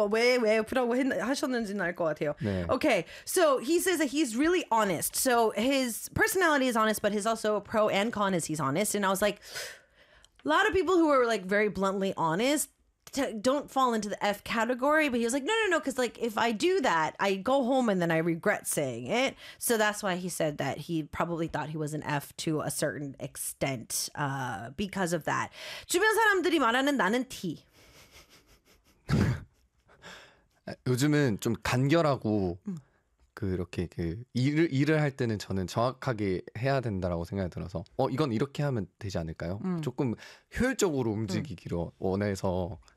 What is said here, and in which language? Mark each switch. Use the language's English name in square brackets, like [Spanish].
[Korean] 왜 F라고 하셨는지는 알 것 같아요. 네. [English] Okay, so he says that he's really honest. So his personality is honest, but he's also a pro and con is he's honest. And I was like, a lot of people who are like very bluntly honest don't fall into the F category. But he was like, no, because like if I do that, I go home and then I regret saying it. So that's why he said that he probably thought he was an F to a certain extent because of that. [Korean] 주변 사람들이 말하는 나는 T. 요즘은 좀 간결하고 그렇게 그 일을 할 때는 저는 정확하게 해야 된다라고 생각이 들어서 이건 이렇게 하면 되지 않을까요? 조금 효율적으로 움직이기로 원해서.